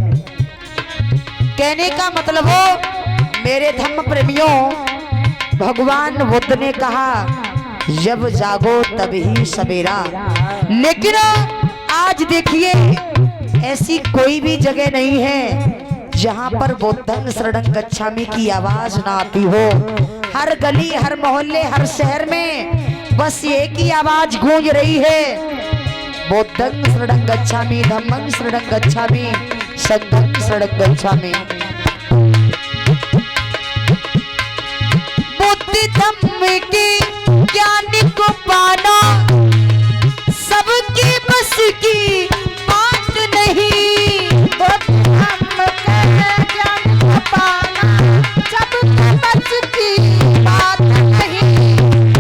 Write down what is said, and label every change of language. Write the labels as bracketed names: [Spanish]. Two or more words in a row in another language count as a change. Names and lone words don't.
[Hindi] कहने का मतलब हो मेरे धम्म प्रेमियों, भगवान बुद्ध ने कहा जब जागो तभी सवेरा। लेकिन आज देखिए ऐसी कोई भी जगह नहीं है जहां पर [Pali] बुद्धं शरणं गच्छामि [Hindi] की आवाज ना आती हो। हर गली, हर मोहल्ले, हर शहर में बस एक ही आवाज गूंज रही है, [Pali] बुद्धं शरणं गच्छामि, धम्मं शरणं गच्छामि, संघं शरणं गच्छामि। [Hindi] बुद्धि धम्म के ज्ञान को पाना सबकी बस की बात नहीं। बुद्धि धम्म के ज्ञान को पाना सबके बस की बात नहीं।